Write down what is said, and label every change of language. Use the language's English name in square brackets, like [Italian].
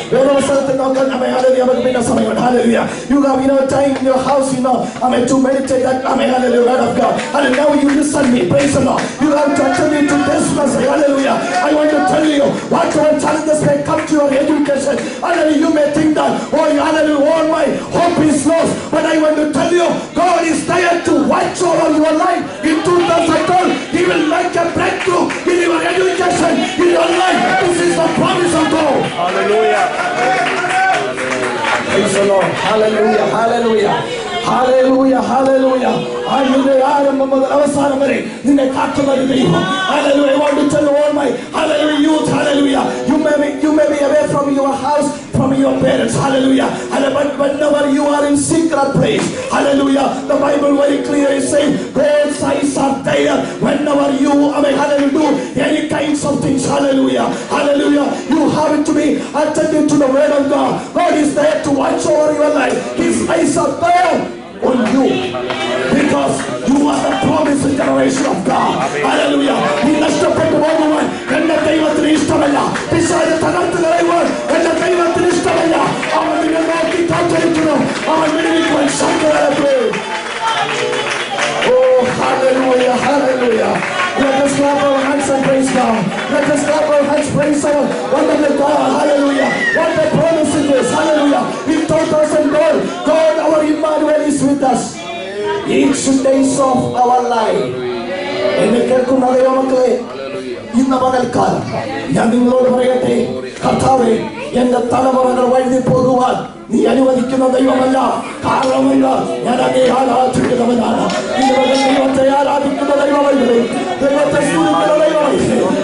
[Malayalam] വേറെ സ്ഥലത്ത് നോക്കാൻ hallelujah നമുക്ക് പിന്നെ സമയമുണ്ട്. [English] Hallelujah. You have time in your house, to meditate that hallelujah word of God. And now you listen me. Praise the Lord. You have to attend to this message. Hallelujah. I want to tell you whatever challenges may come to your education. Hallelujah. You may think that hallelujah, all my hope is lost. But I want to tell you, God is there to watch over your life. In 2012, He will make a breakthrough in your education, in your life. This is the promise of God. Hallelujah. Praise the Lord. Hallelujah. Hallelujah. Hallelujah. Hallelujah. [Malayalam] അതിന്റെ ആരംഭം മുതൽ അവസാനം വരെ നിന്നെ കാക്കുന്ന ഒരു ദൈവം. [English] Hallelujah. I want to tell all my hallelujah youth, hallelujah. You may be away from your house, from your parents, hallelujah. But whenever you are in secret place, hallelujah, the Bible very clear is saying God's eyes are there whenever you hallelujah do any kinds of things, hallelujah. Hallelujah. You have to be attentive to the word of God. God is there to watch over your life. His eyes are there on you because you are the promised generation of God. Hallelujah. [Malayalam] നീ നഷ്ടപ്പെട്ടു പോകുവാൻ എന്റെ ദൈവത്തിന് ഇഷ്ടമല്ല. പിശാച് തകർത്ത് കളയുവാൻ എന്റെ ദൈവത്തിന് ഇഷ്ടമല്ല. അവൻ നിന്നെ നോക്കി കാത്തിരിക്കുന്നു. അവൻ വിടുവിക്കുവാൻ ശക്തനാണ്. [English] Oh, hallelujah, hallelujah. Let us clap our hands and praise God. Let us clap our hands, praise our wonderful God. Hallelujah. What a promise it is. Hallelujah. In 2012, God, our Emmanuel is with us. Each days of our life. [Malayalam] എന്നെ കേൾക്കുന്ന ദൈവമക്കളെ, ഇന്ന് പകൽക്കാലം ഞാൻ നിങ്ങളോട് പറയട്ടെ, കർത്താവേ, എന്റെ തലമുറകൾ വഴുതി പോകുവാൻ നീ അനുവദിക്കുന്ന ദൈവമല്ല. കാരണമെന്ന് ഞാൻ അങ്ങേ ആരാധിക്കുന്നവനാണ്. ദൈവത്തെ ആരാധിക്കുന്ന ദൈവമല്ലേ, ദൈവത്തെ സ്തുതിക്കുന്ന ദൈവമല്ലേ.